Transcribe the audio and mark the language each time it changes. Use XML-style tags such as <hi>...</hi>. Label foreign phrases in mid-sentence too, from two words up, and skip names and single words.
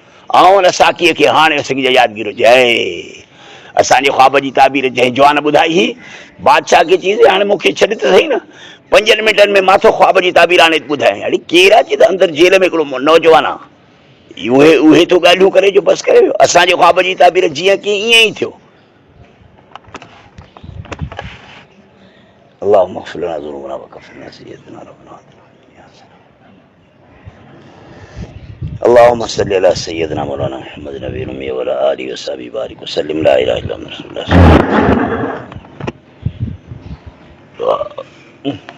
<sd>ऐं रसाकीअ खे हाणे असांजी यादगिरी जय असांजे ख्वाब जी ताबीर जंहिं जवान ॿुधाई हुई बादशाह खे चई हाणे मूंखे छॾ त सही न 5 मिंटनि में माथो ख्वाब जी ताबीर हाणे ॿुधाए अड़े केरु आहे त अंदरि जेल में हिकिड़ो नौजवान आहे उहे तो ॻाल्हियूं करे जो बसि करे वियो असांजे ख्वाब जी ताबीर जीअं की ईअं ई थियो</sd> <ar>اللهم اغفر لنا ذنوبنا وكفر عنا سيئاتنا ربنا اللهم صل على سيدنا مولانا محمد النبي الأمي وعلى آله وصحبه بارك وسلم لا إله إلا الله رسول الله</ar>